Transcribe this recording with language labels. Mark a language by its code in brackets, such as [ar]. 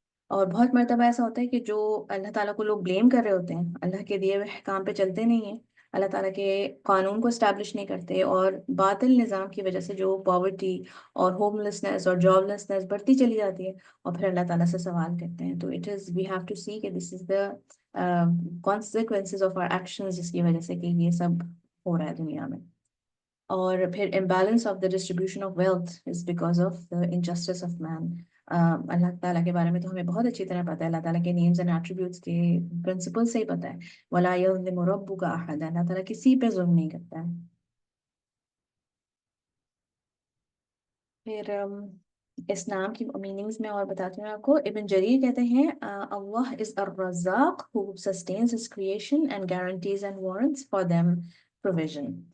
[ur] اور بہت مرتبہ ایسا ہوتا ہے کہ جو اللہ تعالیٰ کو لوگ بلیم کر رہے ہوتے ہیں، اللہ کے دیے ہوئے احکام پہ چلتے نہیں ہیں، اللہ تعالیٰ کے قانون کو اسٹیبلش نہیں کرتے، اور باطل نظام کی وجہ سے جو پاورٹی اور ہوم لیسنس اور جاب لیسنس بڑھتی چلی جاتی ہے، اور پھر اللہ تعالیٰ سے سوال کرتے ہیں. تو [en] we have to see [ur] کہ [en] this is the consequences of our actions، [ur] جس کی وجہ سے کہ یہ سب ہو رہا ہے دنیا میں. اور پھر [en] imbalance of the distribution of wealth is because of the injustice of man. [ur] اللہ تعالیٰ کے بارے میں تو ہمیں بہت اچھی طرح پتہ ہے، اللہ تعالیٰ کے نیمز اینڈ ایٹریبیوٹس کے پرنسپل سے ہی پتہ ہے. [ar] وَلَا يَظْلِمُ رَبُّكَ أَحَدًا، [ur] اللہ تعالیٰ کسی پہ ظلم نہیں کرتا ہے. پھر اس نام کی میننگز میں اور بتاتی ہوں آپ کو. ابن جریر کہتے ہیں [en] Allah is الرزاق who sustains his creation and guarantees and warrants for them provision.